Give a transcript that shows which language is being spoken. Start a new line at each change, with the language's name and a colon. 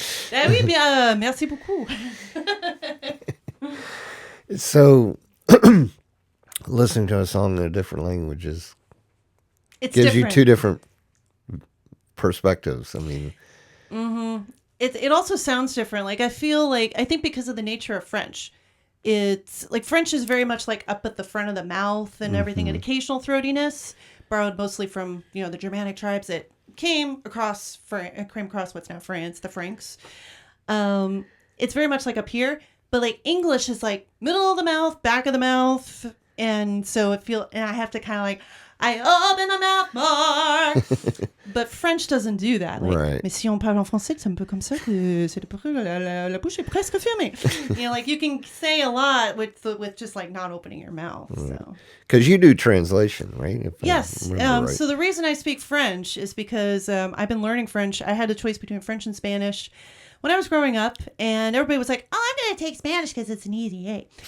French: Ben oui, bien, merci beaucoup.
English: So, listening to a song in a different language gives Different. you two different perspectives. I mean, It also sounds different. Like I think because of the nature of French, it's like French is very much like up at the front of the mouth and everything, and occasional throatiness, borrowed mostly from the Germanic tribes that came across what's now France, the Franks. It's very much like up here, but like English is like middle of the mouth, back of the mouth, and so and I have to kind of like I open the mouth more But French doesn't do that. Like, Right.
French: mais si on parle en français, c'est un peu comme ça que la bouche est presque fermée.
English: You know, like you can say a lot with just like not opening your mouth. So. Because you do translation, right? If I Yes. remember right. So the reason I speak French is because I've been learning French. I had a choice between French and Spanish when I was growing up, and everybody was like, "Oh, I'm going to take Spanish because it's an easy A."